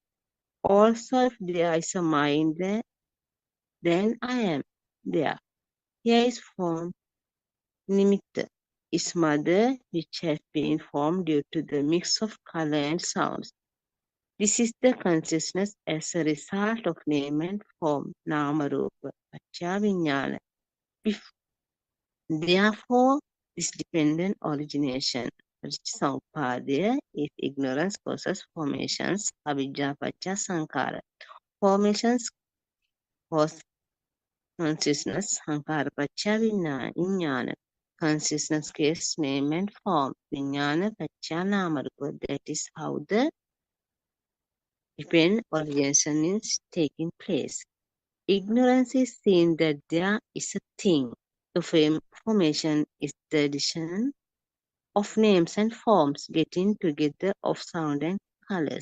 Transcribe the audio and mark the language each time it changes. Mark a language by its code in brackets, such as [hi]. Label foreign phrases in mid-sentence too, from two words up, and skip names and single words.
[en] Also, if there is a mind there, then I am there. Here is form nimitta, is mother, which has been formed due to the mix of color and sounds. This is the consciousness as a result of name and form, [pi] nama rupa, paccaya vijnana. [en] Therefore, this dependent origination, Sampadaya, is ignorance causes formations, [pi] avijja paccaya sankara. [en] Formations cause consciousness, [pi] sankara paccaya vijnana. [en] Consciousness gives name and form, [pi] vijnana paccaya nama rupa. [en] That is how the dependent origination is taking place. Ignorance is seeing that there is a thing. The formation is the addition of names and forms getting together of sound and colors.